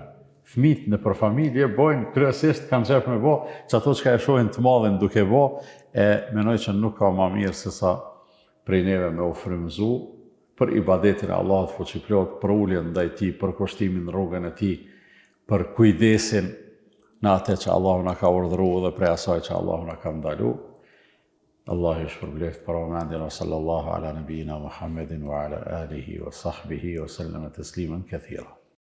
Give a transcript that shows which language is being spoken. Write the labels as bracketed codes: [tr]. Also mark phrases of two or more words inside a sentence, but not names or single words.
[sq] Fëmijët në për familje bojnë kryesisht kanë qef me bo, që ato që ka e shohin të madhin duke bo, e menoj që nuk ka ma mirë se sa prej neve me u frymëzu për ibadetin e Allahut fuqiplot, për uljen ndaj tij, për kushtimin në rrugën e tij, për kujdesin në atë që Allahu na ka urdhëruar dhe prej asaj që Allahu na ka ndaluar. Allahu ju shpërbleft për vëmendjen, [ar] وصلى الله على نبينا محمد وعلى آله وصحبه وسلم تسليما كثيرا.